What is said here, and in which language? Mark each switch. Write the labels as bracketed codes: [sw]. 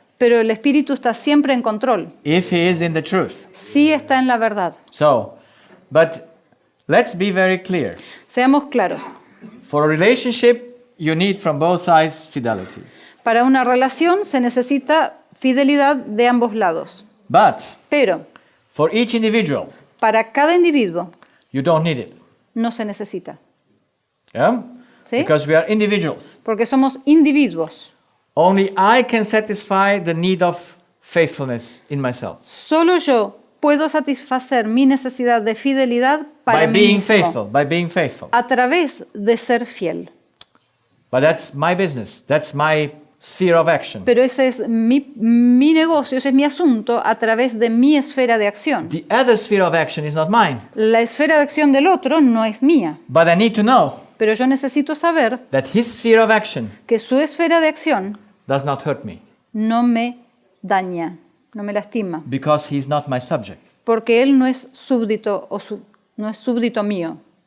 [es] pero el espíritu está siempre en control. [en] if he is in the truth. [es] Sí está en la verdad. [en] So, but let's be very clear. [es] Seamos claros. [en] For a relationship, you need from both sides fidelity. [es] Para una relación se necesita fidelidad de ambos lados. [en] But [es] Pero [en] for each individual, [es] para cada individuo [en] you don't need it. [es] no se necesita. [en] Yeah? [es] ¿Sí? [en] Because we are individuals. [es] Porque somos individuos. [en] Only I can satisfy the need of faithfulness in myself [es] Solo yo puedo satisfacer mi necesidad de fidelidad para [en] by [es] mí [en] being [es] mismo, [en] faithful, by being faithful. [es] a través de ser fiel. [en] But that's my business. That's my sphere of action. [es] Pero ese es mi negocio, ese es mi asunto a través de mi esfera de acción. [en] The other sphere of action is not mine. [es] La esfera de acción del otro no es mía, [en] But I need to know [es] pero yo necesito saber [en] that his sphere of action [es] que su esfera de acción [en] does not hurt me [es] no me daña, no me lastima, [en] because he's not my subject. [es] porque él no es súbdito no es súbdito mío.